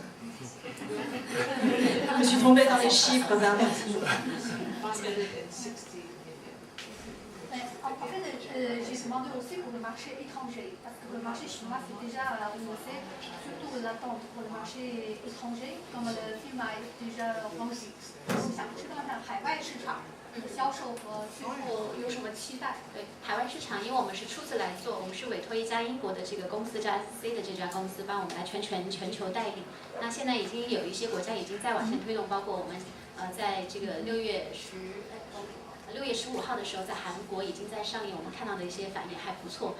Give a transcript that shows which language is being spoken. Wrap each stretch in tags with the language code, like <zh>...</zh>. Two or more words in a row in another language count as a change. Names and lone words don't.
<fr>Je me suis trompée dans les chiffres. En fait, j'ai demandé aussi pour le marché étranger, parce que le marché chinois, c'est déjà, on le sait, surtout l'attente pour le marché étranger, comme le film a déjà vendu.</fr> <zh>我想知道一下海外市场的销售和最后有什么期待？对，海外市场，因为我们是初次来做，我们是委托一家英国的这个公司，叫 SC 的这家公司帮我们来全球代理。那现在已经有一些国家已经在往前推动，包括我们在这个6月15号的时候，在韩国已经在上映，我们看到的一些反应还不错。</zh>